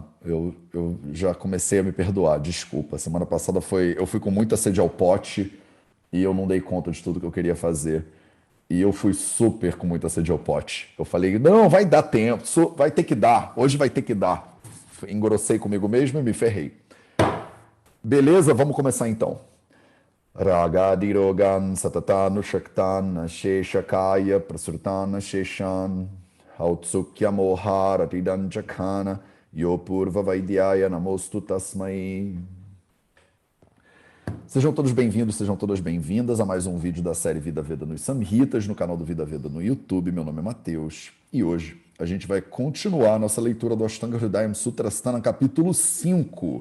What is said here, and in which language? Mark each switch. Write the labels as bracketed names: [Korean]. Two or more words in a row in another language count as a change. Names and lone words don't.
[Portuguese] Eu já comecei a me perdoar, desculpa. Semana passada eu fui com muita sede ao pote e eu não dei conta de tudo que eu queria fazer. E eu fui super com muita sede ao pote. Eu falei, não, vai dar tempo, vai ter que dar, hoje vai ter que dar. Engrossei comigo mesmo e me ferrei. Beleza, vamos começar então. [Sanskrit] Ragadirogan satatanu shaktan sheshakaya prasurtana sheshan hautsukya moharatidan jakana yopurva vaidyaya namostu tasmai. [Portuguese] Sejam todos bem-vindos, sejam todas bem-vindas a mais um vídeo da série Vida Veda nos Samhitas, no canal do Vida Veda no YouTube. Meu nome é Matheus e hoje a gente vai continuar a nossa leitura do Ashtanga Hridayam Sutrasthana, capítulo 5.